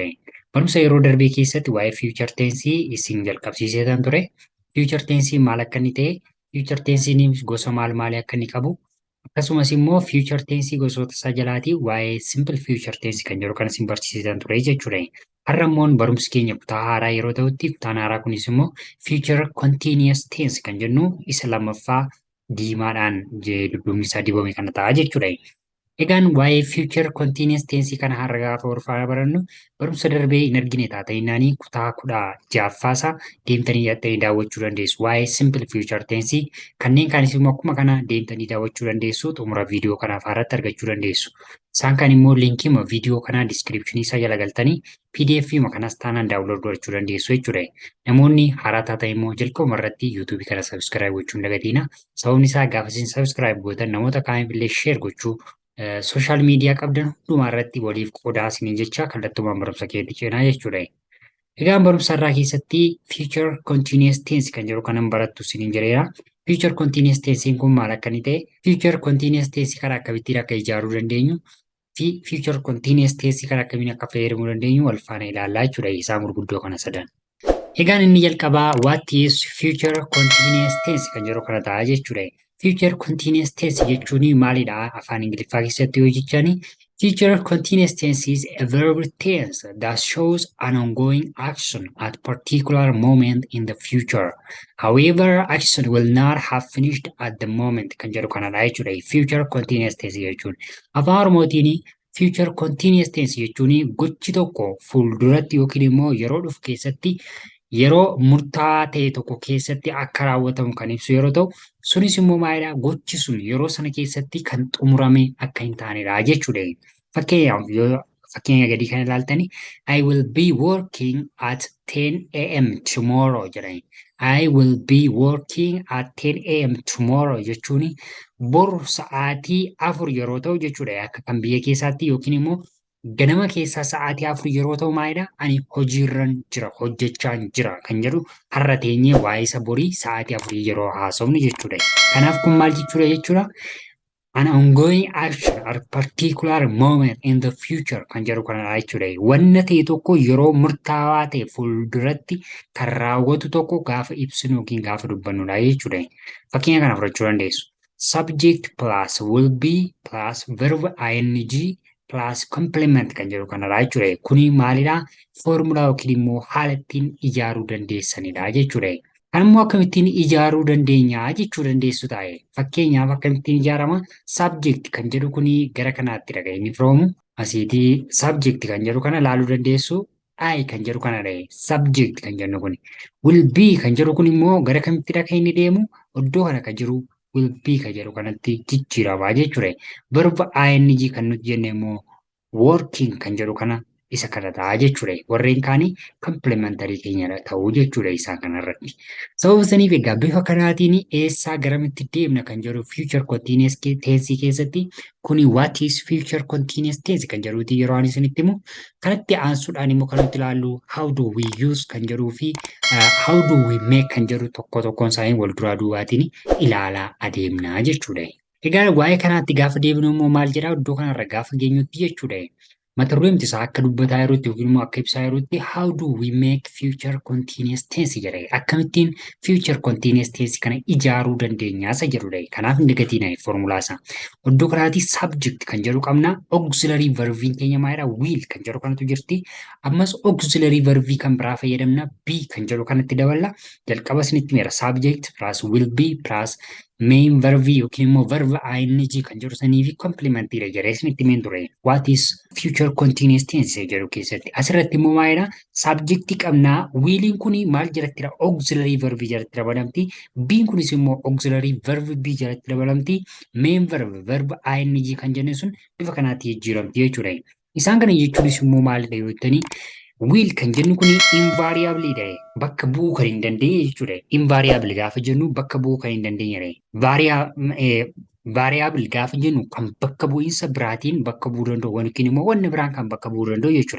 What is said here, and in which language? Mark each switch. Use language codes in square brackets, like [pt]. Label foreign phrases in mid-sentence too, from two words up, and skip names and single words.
[om] Barumsa yeroo darbee keessatti waa'ee [en] future tense [om] isin jalqabsiiseetan ture. [en] Future tense [om] maal akka inni ta'e, [en] future tense [om] gosa maal maalii akka inni qabu, akkasumas immoo [en] future tense [om] gosoota isaa jalaatii waa'ee [en] simple future tense [om] kan jedhu kan isin barsiiseetan ture jechuudha. Har'a immoo barumsi keenya kutaa haaraa yeroo ta'utti kutaan haaraa kunis immoo [en] future continuous tense [om] kan jennu isa lammaffaa diimaadhaan dudduubni isaa dibame kana ta'a jechuudha. Egaan waa'ee [en] future continuous tense [om] kana har'a gaafa horfaa barannu barumsa darbee hin argine taata'innaanii kutaa 16ffaasaa deemtanii hidhattanii daawwachuu dandeessu. Waa'ee [en] simple future tense [om] kanneen kaanis immoo akkuma kana deemtanii daawwachuu dandeessu. Xumura viidiyoo kanaaf irratti argachuu dandeessu. Isaan kan immoo liinkii viidiyoo kanaa diskiripshinii isaa jala galtanii PDF kanas taanaan daawunlood gochuu dandeessu jechuudha. Namoonni haaraa taatan immoo jalqabuma irratti YouTube kana subscribe gochuun dagatiina. Sababni isaa gaafa isin subscribe gootan namoota kaaniif illee share gochuu sooshaal miidiyaa qabdan hundumaa irratti waliif qoodaa isiniin jecha kallattumaan barumsa keetti ceenaa jechuudha. Egaan barumsa irraa keessatti [en] future continuous tense [om] kan jedhu kanan barattu isiniin jireera. [en] Future continuous tense [om] kun maal akka inni ta'e, [en] future continuous tense [om] karaa akkamittiin akka ijaaruu dandeenyu fi [en] future continuous tense [om] kan akkamiin akka fayyadamuu dandeenyu wal faana ilaallaa jechuudha isaan gurguddoo kana sadan. Egaan inni jalqabaa [en] what is future continuous tense [om] kan jedhu kana ta'a jechuudha. [en] Future continuous tense [om] jechuun maalidha afaan Ingiliffaa keessatti yoo jechani [en] future continuous tense is a verb tense that shows an ongoing action at particular moment in the future. However, action will not have finished at the moment [om] kan jedhu kanadha jechuudha. [en] Future continuous tense [om] jechuun afaan Oromootiin [en] future continuous tense [om] jechuun gochi tokko fuulduratti yookiin immoo yeroo dhufu keessatti yeroo murtaa'aa ta'e tokko keessatti akka raawwatamu kan ibsu yeroo ta'u, sunis immoo maalidha gochi sun yeroo sana keessatti kan xumurame akka hin taanedha jechuudha. Fakkeenyaaf yoo fakkeenya gadii kan ilaaltani [en] I will be working at 10 a.m. tomorrow jedhani. I will be working at 10 a.m. [om] tomorrow jechuun boru sa'aatii 4 yeroo ta'u jechuudha. Akka kan biyya keessaatti yookiin immoo ganama keessaa sa'aatii 4 yeroo ta'u maalidha ani hojiirran jira hojjechaan jira kan jedhu har'a teenyee waa'ee isa borii sa'aatii 4 yeroo haasofnu jechuudha. Kanaaf kun maal jechuudha? [en] An ongoing action at particular moment in the future [om] kan jedhu kanadha jechuudha. Wanna ta'e tokko yeroo murtaawaa ta'e fuulduratti kan raawwatu tokko gaafa ibsinu yookiin gaafa dubbannudha jechuudha. Fakkeenya kana fudhachuu dandeessu. [en] Subject plus will be plus verb ing plus complement [om] kan jedhu kanadha jechuudha. Kuni maalidha? Foormulaa yookiin immoo haala ittiin ijaaruu dandeessanidha jechuudha. Kan immoo akkamittiin ijaaruu dandeenya jechuu dandeessu taa'e. Fakkeenyaaf akkamittiin ijaarama? Subject kan jedhu kuni gara kanaatti dhaga inni firoomu. Asiitii subject kan jedhu kana ilaaluu dandeessu. I kan jedhu kana dhahe. Subject kan jennu kuni. [en] Will be [om] kan jedhu kun immoo gara kamitti dhaga inni deemu? Iddoo kana kan jiru [en] will be [om] kan jedhu kanatti jijjiirama jechuudha. [en] Verb ing [om] kan nuti jenne immoo working kan jedhu kana isa kana ta'a jechuudha. Warreen kaanii complementary keenyadha ta'uu jechuudha isaan kanarratti. Sababa saniif egaa bifa kanaatiin eessaa garamitti deemna kan jedhu [en] future continuous tense [om] keessatti kuni [en] what is future continuous tense [om] kan jedhuuti yeroo ani isinitti himu kanatti aansuudhaan immoo kan nuti ilaallu [en] how do we use [om] kan jedhuu fi [en] how do we make [om] kan jedhu tokko tokkoon isaanii wal duraa duubaatiin ilaalaa adeemna jechuudha. Egaa waa'ee kanaatti gaafa deebinu immoo maal jedhaa iddoo kanarra gaafa geenyutti jechuudha. Mata dureen isaa akka dubbataa jirutti yookiin immoo akka ibsaa jirutti [en] how do we make future continuous tense [om] jedha. Akkamittiin [en] future continuous tense [om] kana ijaaruu dandeenya isa jedhudha. Kanaaf hin dagatiin foormulaa isaa. Iddoo kanaatii subject kan jedhu qabna. [en] Auxiliary verbiin [om] keenya maalidha? Will kan jedhu kanatu jirti. Ammas [en] auxiliary verbii [om] kan biraa fayyadamna. Be kan jedhu kanatti daballa. Jalqaba isinitti meera [en] subject plus will be plus main verb [om] yookiin immoo [en] verb ing [om] kan jedhu sanii fi complementary jedhee isinitti himeen ture. [en] What is future continuous tense [om] jedhu keessatti asirratti immoo maalidha? Subject qabnaa. Willin kuni maal jalattidha? [en] Auxiliary verb [om] jalatti dabalamti. Be'n kunis immoo [en] auxiliary verb B [om] jalatti dabalamti. [en] Main verb ing [om] kan jenne sun bifa kanaatti jijjiiramti jechuudha. Isaan kana jechuunis immoo maalidha yoo jettanii will kan jennu kuni invariably dha. Bakka bu'uu kan hin dandeenye jechuudha. Invariably gaafa jennu bakka bu'uu kan hin dandeenye. variable gaafa jennu kan bakka bu'iinsa biraatiin bakka bu'uu danda'u yookiin immoo wanni biraan kan bakka bu'uu danda'u jechuudha.